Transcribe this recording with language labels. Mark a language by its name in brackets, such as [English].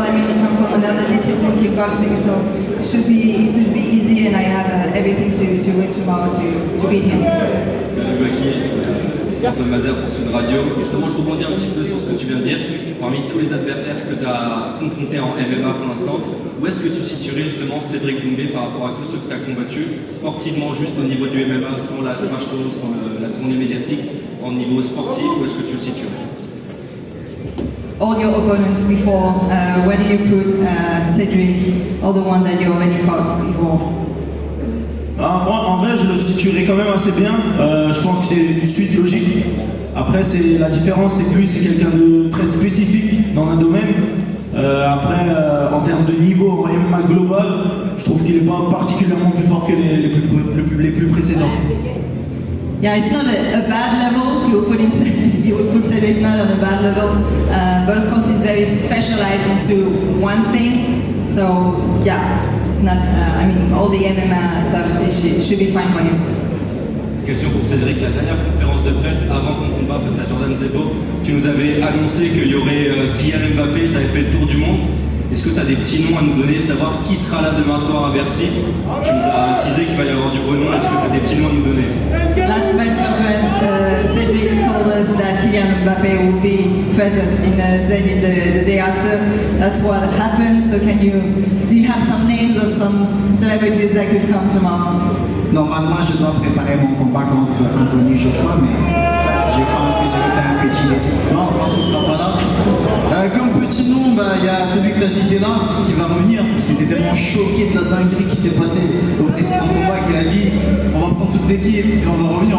[English] I mean, you come from another discipline, kickboxing, so it should be easy, and I have everything to win tomorrow to beat him. [French] Salut Baki, Antoine Mazer pour Sud Radio. Justement, je rebondis un petit peu sur ce que tu viens de dire. Parmi tous les adversaires que tu as confrontés en MMA pour l'instant, où est-ce que tu situerais justement Cédric Doumbé par rapport à tous ceux que tu as combattus, sportivement, juste au niveau du MMA, sans la trash talk, sans la tournée médiatique, en niveau sportif, où est-ce que tu le situerais? [English] All your opponents before, where do you put Cedric, all the one that you already fought before? [French] En vrai, je le situerai quand même assez bien. Je pense que c'est une suite logique. Après, la différence, c'est que lui, c'est quelqu'un de très spécifique dans un domaine. En termes de niveau en MMA global, je trouve qu'il n'est pas particulièrement plus fort que les plus précédents. [English] Yeah, it's not a bad level. You would put Cedric not on a bad level, but of course he's very specialized into one thing. So yeah, it's not. I mean, all the MMA stuff should be fine for him. [French] Question pour Cédric, la dernière conférence de presse avant ton combat face à Jordan Zebo, tu nous avais annoncé qu'il y aurait Kylian Mbappé, ça avait fait le tour du monde. Est-ce que tu as des petits noms à nous donner, savoir qui sera là demain soir à Bercy? Tu nous as teasé qu'il va y avoir du beau nom, est-ce que tu as des petits noms à nous donner? [English] Last press conference, Cedric told us that Kylian Mbappé will be present in Zenit the day after. That's what happened. So do you have some names of some celebrities that could come tomorrow? [French] Normalement, je dois préparer mon combat contre Anthony Joshua, mais je pense que je vais faire un petit détour. Non, François ne sera pas là. Comme petit nom, il y a celui que tu as cité là, qui va revenir, parce qu'il était tellement choqué de la dinguerie qui s'est passée au précédent combat qu'il a dit on va prendre toute l'équipe et on va revenir.